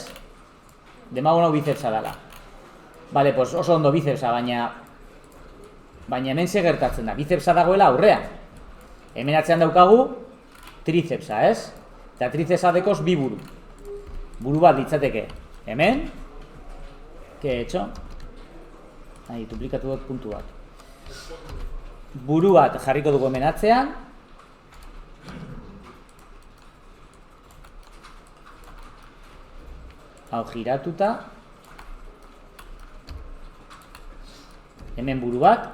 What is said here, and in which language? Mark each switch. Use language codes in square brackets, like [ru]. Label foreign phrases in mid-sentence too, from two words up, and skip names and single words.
[eu] Demagun hau bicepsa dela. [es] Vale, pues [eu] oso ondo bicepsa, baina hemen ze gertatzen da. Bicepsa dagoela aurrean. Hemen atzean daukagu tricepsa, ez? Eta tricepsa dekoz bi buru. Buru bat ditzateke. Hemen. [es] ¿Qué he hecho? Ahí, [eu] duplikatu dut puntu bat. Buru bat jarriko dugu hemen atzean. Hau giratuta. Hemen buru bat.